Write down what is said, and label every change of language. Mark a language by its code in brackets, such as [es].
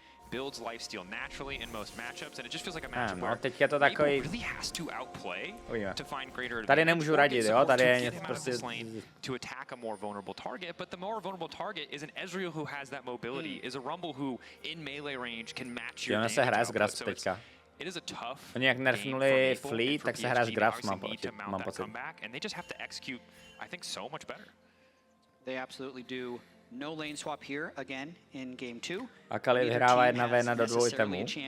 [en] Builds lifesteal naturally in most matchups, and it just feels like a matchup where [cs] teď je to takový. [en] Really has to outplay to find greater. [cs] Tady nemůžu radit, jo, tady je prostě [en] to attack a more vulnerable target, but the more vulnerable target is an Ezreal who has that mobility, is a Rumble who in melee range can match your. [cs] Ona se hraje s Grasp teďka. [en] It is a tough. [cs] Oni jak nerfnuli Fleet, tak se hraje s Grasp, mám pocit. [en] And they just have to execute, I think, so much better. They absolutely do. No lane swap here again in game 2. [cs] Akali vyhrává 1v1 do 2 itemů.